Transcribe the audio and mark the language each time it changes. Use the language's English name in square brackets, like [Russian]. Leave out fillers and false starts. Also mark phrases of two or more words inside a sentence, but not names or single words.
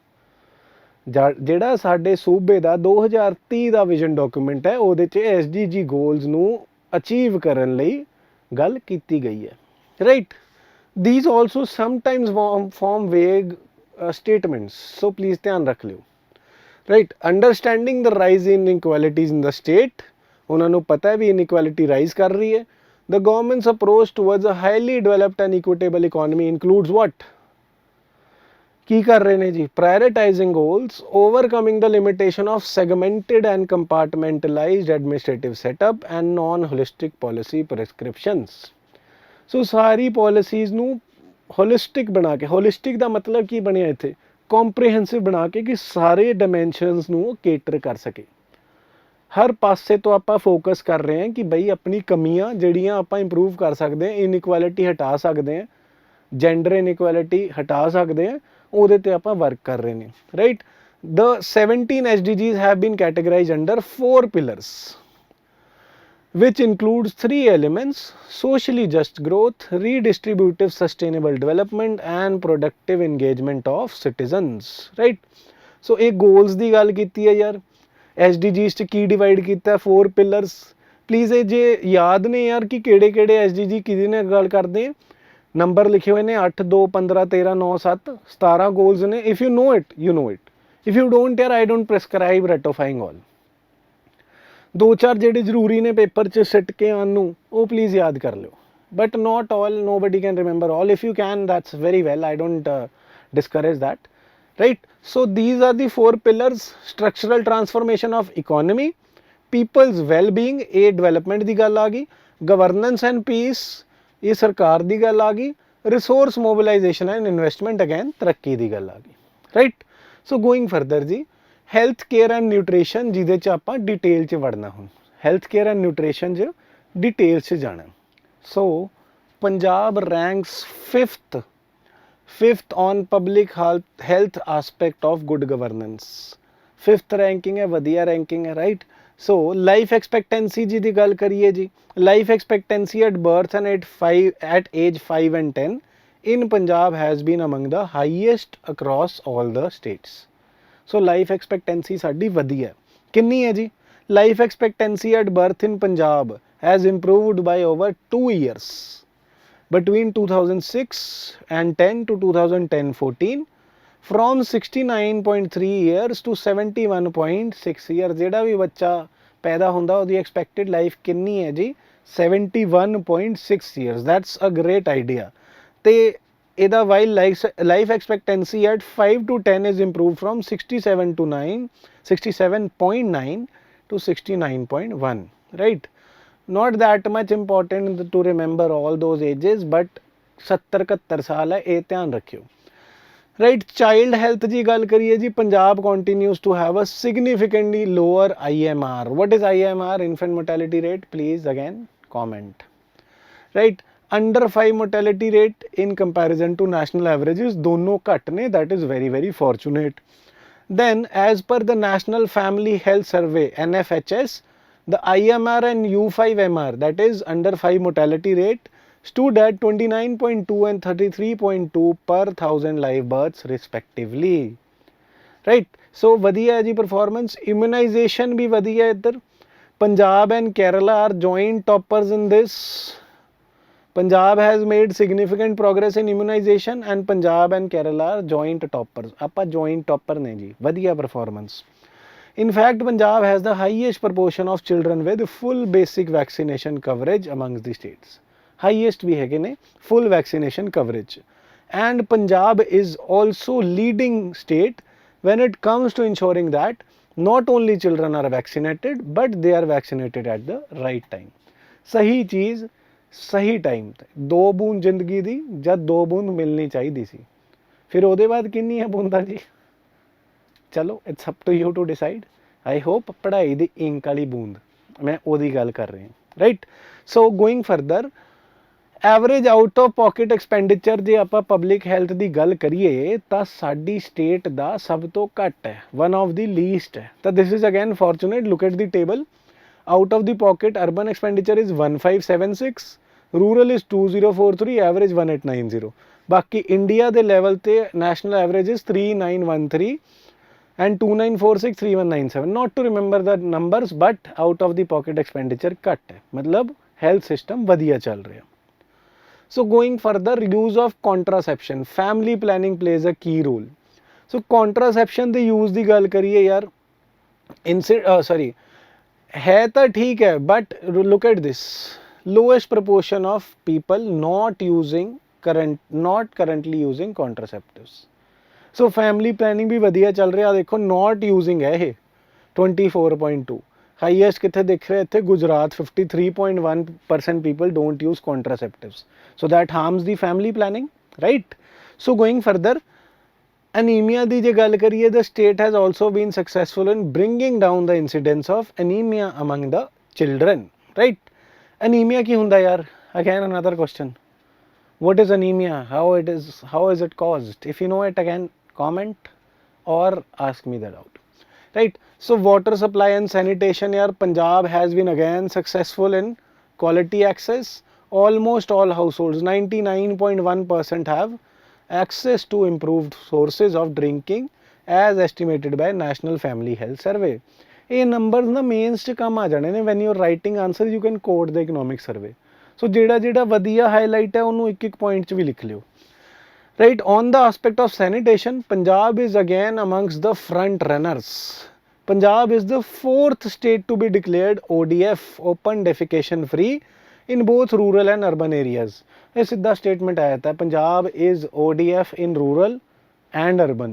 [Punjabi] ਜਿਹੜਾ ਸਾਡੇ ਸੂਬੇ ਦਾ 2030 ਦਾ [English] vision document [Punjabi] ਹੈ, ਉਹਦੇ 'ਚ SDG ਗੋਲਸ ਨੂੰ ਅਚੀਵ ਕਰਨ ਲਈ ਗੱਲ ਕੀਤੀ ਗਈ ਹੈ, ਰਾਈਟ। [English] these also sometimes form vague statements, so please [Punjabi] ਧਿਆਨ ਰੱਖ ਲਿਓ, [English] right। Understanding the rise in inequalities in the state, [Hindi] उन्होंने पता है भी [English] inequality rise [Hindi] कर रही है। [English] The government's approach towards a highly developed and equitable economy includes what? [Hindi] की कर रहे हैं जी, [English] prioritizing goals, overcoming the limitation of segmented and compartmentalized administrative setup and non holistic policy prescriptions. [Punjabi] ਸੋ ਸਾਰੀ ਪੋਲਿਸੀਜ਼ ਨੂੰ ਹੋਲਿਸਟਿਕ ਬਣਾ ਕੇ, ਹੋਲਿਸਟਿਕ ਦਾ ਮਤਲਬ ਕੀ ਬਣਿਆ ਇੱਥੇ, ਕੰਪਰੀਹੈਂਸਿਵ ਬਣਾ ਕੇ ਕਿ ਸਾਰੇ ਡਾਇਮੈਂਸ਼ਨਸ ਨੂੰ ਕੇਟਰ ਕਰ ਸਕੇ। ਹਰ ਪਾਸੇ ਤੋਂ ਆਪਾਂ ਫੋਕਸ ਕਰ ਰਹੇ ਹਾਂ ਕਿ ਬਈ ਆਪਣੀ ਕਮੀਆਂ ਜਿਹੜੀਆਂ ਆਪਾਂ ਇੰਪਰੂਵ ਕਰ ਸਕਦੇ ਹਾਂ, ਇਨਇਕੁਐਲਿਟੀ ਹਟਾ ਸਕਦੇ ਹਾਂ, [English] gender inequality [Punjabi] ਹਟਾ ਸਕਦੇ ਹਾਂ, ਉਹਦੇ ਤੇ ਆਪਾਂ ਵਰਕ ਕਰ ਰਹੇ ਨੇ, ਰਾਈਟ। [English] The 17 SDGs have been categorized under 4 pillars, which includes 3 elements: socially just growth, redistributive sustainable development, and productive engagement of citizens, right? [Punjabi] So ਇਹ goals ਦੀ ਗੱਲ ਕੀਤੀ ਹੈ ਯਾਰ, SDGs ਚ ਕੀ ਡਿਵਾਈਡ ਕੀਤਾ, 4 pillars। ਪਲੀਜ਼ ਇਹ ਜੇ ਯਾਦ ਨੇ ਯਾਰ ਕਿ ਕਿਹੜੇ ਕਿਹੜੇ SDG ਕਿਹਦੇ ਨਾਲ ਗੱਲ ਕਰਦੇ ਆ, ਨੰਬਰ ਲਿਖੇ ਹੋਏ ਨੇ 8 2 15 13 9 7 17 goals ਨੇ। [English] if you know it, you know it. If you don't ਯਾਰ, I don't prescribe ratifying all। [Punjabi] ਦੋ ਚਾਰ ਜਿਹੜੇ ਜ਼ਰੂਰੀ ਨੇ ਪੇਪਰ 'ਚ ਸਿੱਟ ਕੇ ਆਉਣ ਨੂੰ, ਉਹ ਪਲੀਜ਼ ਯਾਦ ਕਰ ਲਿਓ, [English] but not all, nobody can remember all। if you can, that's very well, I don't discourage that, right? So these are the 4 pillars: structural transformation of economy, people's well-being, [Punjabi] ਇਹ development ਦੀ ਗੱਲ ਆ ਗਈ, [English] governance and peace, [Punjabi] ਇਹ ਸਰਕਾਰ ਦੀ ਗੱਲ ਆ ਗਈ, [English] resource mobilization and investment, again [Punjabi] ਤਰੱਕੀ ਦੀ ਗੱਲ ਆ ਗਈ, [English] right? so going further [Punjabi] ਜੀ, [English] health care and nutrition, [Punjabi] ਜਿਹਦੇ 'ਚ ਆਪਾਂ ਡਿਟੇਲ 'ਚ ਵੜਨਾ ਹੁਣ, [English] health care and nutrition [Punjabi] 'ਚ ਡਿਟੇਲ 'ਚ ਜਾਣਾ। [English] So Punjab ranks 5th on public health aspect of good governance। [Punjabi] 5th ਰੈਂਕਿੰਗ ਹੈ, ਵਧੀਆ ਰੈਂਕਿੰਗ ਹੈ, ਰਾਈਟ। [English] So life expectancy [Punjabi] ਜੀ ਦੀ ਗੱਲ ਕਰੀਏ ਜੀ, [English] life expectancy at birth and at age 5 and 10 in Punjab has been among the highest across all the states। So life expectancy [Punjabi] ਸਾਡੀ ਵਧੀ ਹੈ, ਕਿੰਨੀ ਹੈ ਜੀ? [English] Life expectancy at birth in Punjab has improved by over 2 years between 2006 and 10 to 2010-14 from 69.3 years to 71.6 years। [Punjabi] ਜਿਹੜਾ ਵੀ ਬੱਚਾ ਪੈਦਾ ਹੁੰਦਾ ਉਹਦੀ [English] expected life [Punjabi] ਕਿੰਨੀ ਹੈ ਜੀ? [English] 71.6 years। that's a great idea। [Punjabi] ਤੇ ਇਹਦਾ [English] while life expectancy at 5 to 10 is improved from 67.9 to 69.1, right? Not that much important to remember all those ages, but 70-71 [Punjabi] ਸਾਲ ਹੈ, ਇਹ ਧਿਆਨ ਰੱਖਿਓ, [English] right? child health [Punjabi] ਦੀ ਗੱਲ ਕਰੀਏ ਜੀ, [English] ਪੰਜਾਬ continues to have a significantly lower IMR। what is IMR? infant mortality rate, please again comment, right? Under 5 mortality rate in comparison to national averages, [Punjabi] ਦੋਨੋਂ ਘਟ ਨੇ, [English] that is very very fortunate। Then as per the National Family Health Survey NFHS, the IMR and U5MR, that is under 5 mortality rate, stood at 29.2 and 33.2 per 1000 live births respectively, right? So [Punjabi] ਵਧੀਆ ਹੈ ਜੀ [English] performance। immunization [Hindi] भी वधिया है इधर, [English] Punjab and Kerala are joint toppers in this। Punjab has made significant progress in immunization and Punjab and Kerala are joint toppers। [Punjabi] ਆਪਾਂ [English] joint topper [Punjabi] ਨੇ ਜੀ, ਵਧੀਆ performance। [English] In fact, Punjab has the highest proportion of children with full basic vaccination coverage amongst the states। highest [Punjabi] ਵੀ ਹੈਗੇ ਨੇ [English] full vaccination coverage। and Punjab is also leading state when it comes to ensuring that not only children are vaccinated but they are vaccinated at the right time। [Punjabi] ਸਹੀ ਚੀਜ਼ ਸਹੀ ਟਾਈਮ ਤੇ, 2 ਬੂੰਦ ਜ਼ਿੰਦਗੀ ਦੀ ਜਦ 2 ਬੂੰਦ ਮਿਲਣੀ ਚਾਹੀਦੀ ਸੀ, ਫਿਰ ਉਹਦੇ ਬਾਅਦ ਕਿੰਨੀ ਹੈ ਬੂੰਦਾਂ ਜੀ? [English] ਚਲੋ it's up to you to decide. I hope [Punjabi] ਪੜ੍ਹਾਈ ਦੀ ਇੰਕ ਵਾਲੀ ਬੂੰਦ, ਮੈਂ ਉਹਦੀ ਗੱਲ ਕਰ ਰਿਹਾ, ਰਾਈਟ। [English] so going further, average out of pocket expenditure [Punjabi] ਜੇ ਆਪਾਂ [English] public health [Punjabi] ਦੀ ਗੱਲ ਕਰੀਏ ਤਾਂ ਸਾਡੀ ਸਟੇਟ ਦਾ ਸਭ ਤੋਂ ਘੱਟ ਹੈ, [English] one of the least [Punjabi] ਹੈ। [English] ਤਾਂ this is again fortunate. look at the table. out of the pocket urban expenditure is 1576, rural is 2043, average 1890। [Punjabi] ਬਾਕੀ ਇੰਡੀਆ ਦੇ ਲੈਵਲ ਤੇ [English] national average is [Punjabi] 3913 and 2946 3197। [English] not to remember the numbers, but out of the pocket expenditure [Punjabi] ਘੱਟ ਹੈ, ਮਤਲਬ [English] health system [Punjabi] ਵਧੀਆ ਚੱਲ ਰਿਹਾ। [English] so going further, use of contraception, family planning plays a key role। [Punjabi] so contraception ਦੇ use ਦੀ ਗੱਲ ਕਰੀਏ ਯਾਰ, [Hindi] है तो ठीक है, [English] but look at this, lowest proportion of people not currently using contraceptives। so family planning [Hindi] भी [Punjabi] ਵਧੀਆ ਚੱਲ ਰਿਹਾ, [Hindi] देखो [English] not using [Hindi] है ये 24.2, [Punjabi] ਹਾਈਐਸਟ ਕਿੱਥੇ ਦਿਖ ਰਿਹਾ ਇੱਥੇ ਗੁਜਰਾਤ [English] 53.1% people don't use contraceptives, so that harms the family planning, right? So going further, [Punjabi] anemia ਦੀ ਜੇ ਗੱਲ ਕਰੀਏ, [English] the state has also been successful in bringing down the incidence of anemia among the children, right? [Punjabi] Anemia ਕੀ ਹੁੰਦਾ ਯਾਰ? [English] Again another question. What is anemia? How is it caused? If you know it, again comment or ask me that out, right? So water supply and sanitation, yaar, Punjab has been again successful in quality access. Almost all households, 99.1% have access to improved sources of drinking as estimated by National Family Health Survey. [Punjabi] ਇਹ numbers ਨਾ mains ਚ ਕੰਮ ਆ ਜਾਣੇ ਨੇ. [English] when you're writing answers you can quote the economic survey. [Punjabi] So ਜਿਹੜਾ ਵਧੀਆ highlight ਹੈ ਉਹਨੂੰ ਇੱਕ point ਚ ਵੀ ਲਿਖ ਲਿਓ. [English] Right, on the aspect of sanitation, Punjab is again amongst the front runners. Punjab is the 4th state to be declared ODF, open defecation free, in both rural and urban areas. [Hindi] ये सीधा statement आया था, [English] Punjab is ODF in rural and urban.